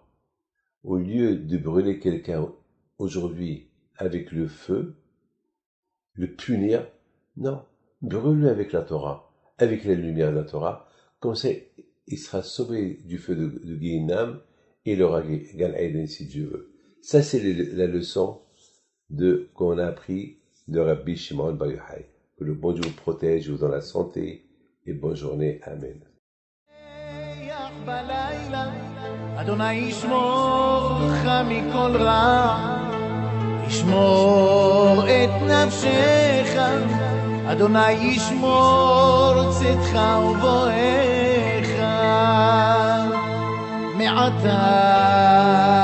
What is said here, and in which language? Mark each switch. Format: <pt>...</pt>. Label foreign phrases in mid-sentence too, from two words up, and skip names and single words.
<fr>Au lieu de brûler quelqu'un aujourd'hui avec le feu, le punir, non, brûle-le avec la Torah, avec la lumière de la Torah, comme ça il sera sauvé du feu de Guéhinam et il aura Gan Eden si Dieu veut. Ça c'est la leçon qu'on a appris de Rabbi Shimon bar Yochai. Que le bon Dieu vous protège, vous donne la santé et bonne journée. Amen.</fr> <he>אדוני ישמור לך מכל רע, ישמור את נפשך, אדוני ישמור צאתך ובואך מעתה</he>